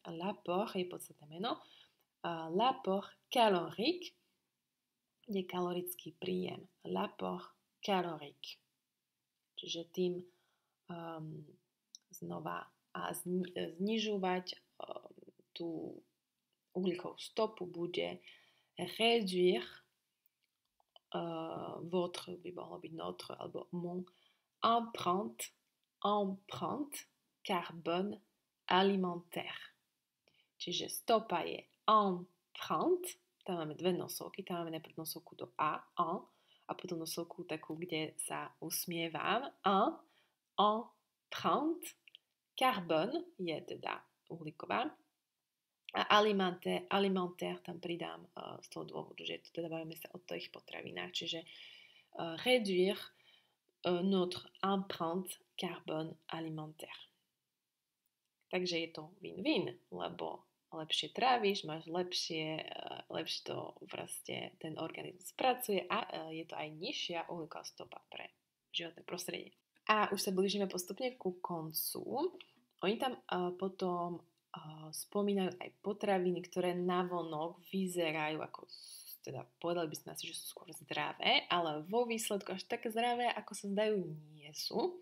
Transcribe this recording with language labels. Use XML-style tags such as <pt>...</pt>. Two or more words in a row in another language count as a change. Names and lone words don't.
<sk>L'apport je podstatné meno.</sk> <fr>L'apport calorique</fr> <sk>je kalorický príjem.</sk> <fr>L'apport calorique.</fr> <sk>Čiže tým znova znižovať tú uhlíkovú stopu bude</sk> <fr>réduire votre,</fr> <sk>by mohlo byť notre, alebo</sk> <fr>mon empreinte carbone alimentaire.</fr> <sk>Čiže stopa je empreinte, tam máme dve nosovky, tam máme najprv nosovku do A, a potom nosovku takú, kde sa usmievam,</sk> <fr>empreinte, carbone</fr> <sk>je teda uhlíková, a alimentaire tam pridám z toho dôvodu, že to teda bavíme sa o tých potravinách, čiže</sk> <fr>réduire notre empreinte carbone alimentaire.</fr> <sk>Takže je to win-win, lebo lepšie tráviš, máš lepšie to proste ten organizmus pracuje a je to aj nižšia uhlíková stopa pre životné prostredie. A už sa blížime postupne ku koncu. Oni tam potom spomínajú aj potraviny, ktoré navonok vyzerajú ako, teda povedali by sme asi, že sú skôr zdravé, ale vo výsledku až také zdravé, ako sa zdajú, nie sú.</sk>